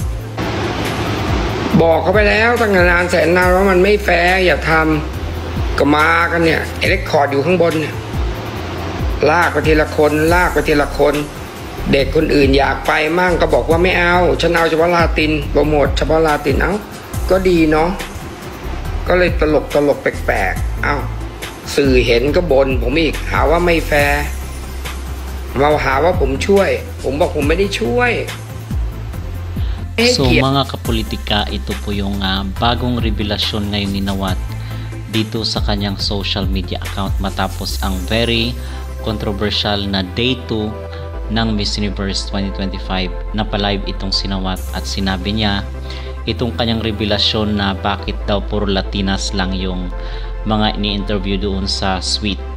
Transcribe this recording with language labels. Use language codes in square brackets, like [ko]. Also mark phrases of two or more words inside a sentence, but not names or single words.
[th] บอกเขาไปแล้วตั้งนานแสนนานว่ามันไม่แฟร์อย่าทำก็มากันเนี่ยเอเล็กคอร์ดอยู่ข้างบนเนี่ยลากไปทีละคนเด็กคนอื่นอยากไปมั่งก็บอกว่าไม่เอาฉันเอาเฉพาะลาตินโปรโมทเฉพาะลาตินก็ดีเนาะก็เลยตลกแปลกๆสื่อเห็นก็บ่นผมอีกหาว่าไม่แฟร์มาหาว่าผมช่วยผมบอกผมไม่ได้ช่วย [tl] So mga kapolitika, ito po yung bagong revelasyon ngayon ni Nawat dito sa kanyang [en] social media account [tl] matapos ang [en] very controversial [tl] na day 2 ng Miss Universe 2025. Napalive itong si Nawat at sinabi niya itong kanyang revelasyon na bakit daw puro Latinas lang yung mga ini-interview doon sa suite.